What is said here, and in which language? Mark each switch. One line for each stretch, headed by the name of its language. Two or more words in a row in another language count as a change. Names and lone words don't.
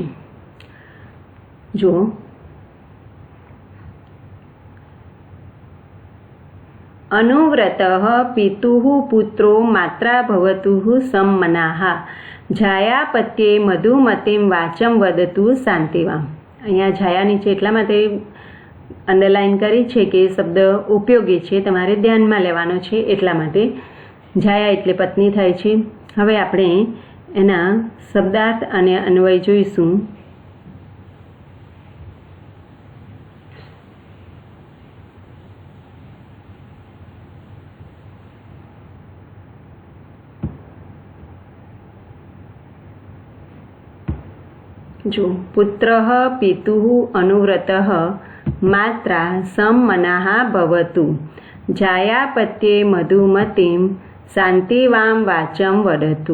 Sanskrit: જો અનુવ્રતઃ પિતુઃ પુત્રો માત્રા ભવતુઃ સમ્મનાઃ જાયાપત્યે મધુમતીમ વાચમ વદતુ શાંતિવામ.
Gujarati: અહીંયા જાયા નીચે એટલા માટે અંડરલાઇન કરી છે કે શબ્દ ઉપયોગી છે, તમારે ધ્યાનમાં લેવાનો છે એટલા માટે। જાયા એટલે પત્ની થાય છે। હવે આપણે એના શબ્દાર્થ અને અન્વય જોઈશું।
Sanskrit: जो पुत्रः पितुः अनुव्रतः मात्रा सम्मनाः भवतु जायापत्ये मधुमतीं शांतिवां वाचं वदतु।